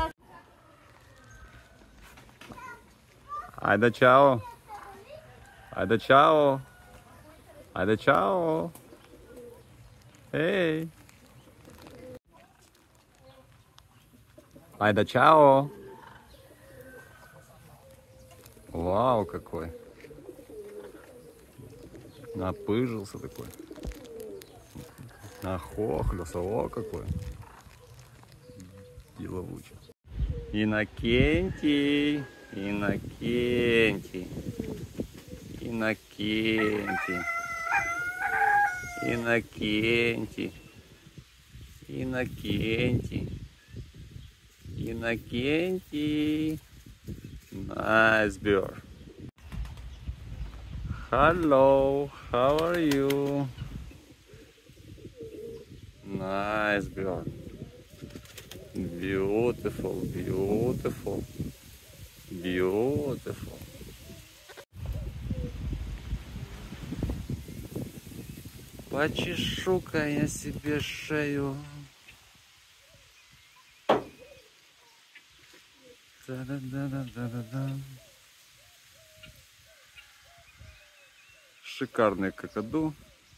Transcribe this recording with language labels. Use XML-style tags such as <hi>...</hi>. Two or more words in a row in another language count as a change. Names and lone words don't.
<ru>Айде, чао! Айде, чао! Айде, чао! Эй! Айде, чао! Вау, какой! Напыжился такой. Нахохлился, о какой! Деловучий. Иннокентий! Иннокентий! Иннокентий! Иннокентий! Иннокентий! Иннокентий!</ru> <en>Nice bird. Hello, how are you? Nice bird. Beautiful, beautiful, beautiful.</en> <ru>Почешу-ка я себе шею. Да-да-да-да-да-да. Шикарный какаду.</ru>